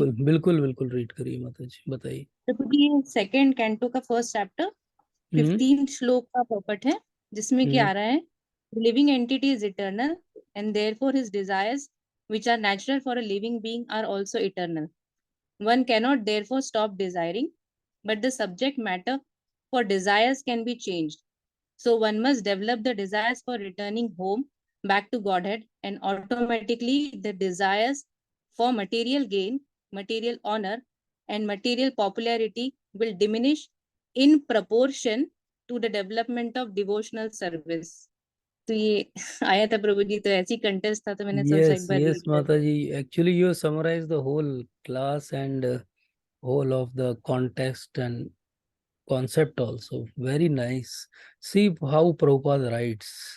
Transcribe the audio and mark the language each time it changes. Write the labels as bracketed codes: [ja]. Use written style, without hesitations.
[hi] बिल्कुल बिल्कुल बिल्कुल रीड करिए माता जी, बताइए। प्रभु जी ये सेकेंड कैंटो का फर्स्ट चैप्टर हम्म 15 श्लोक का पपट है, जिसमें कि हम्म [en] आ रहा है, living entity is eternal and therefore his desires which are natural for a living being are also eternal. One cannot therefore stop desiring, but the subject matter for desires can be changed. So one must develop the desires for returning home back to Godhead, and automatically the desires for material gain, material honor, and material popularity will diminish in proportion to the development of devotional service. [hi] तो ये आया था प्रभु जी, तो ऐसी contest था तो मैंने सोचा [en] yes [hi] एक बार [en] yes [hi] रीड कर। [en] माता जी, actually you summarize the whole class and whole of the context and concept also. Very nice. See how Prabhupada writes.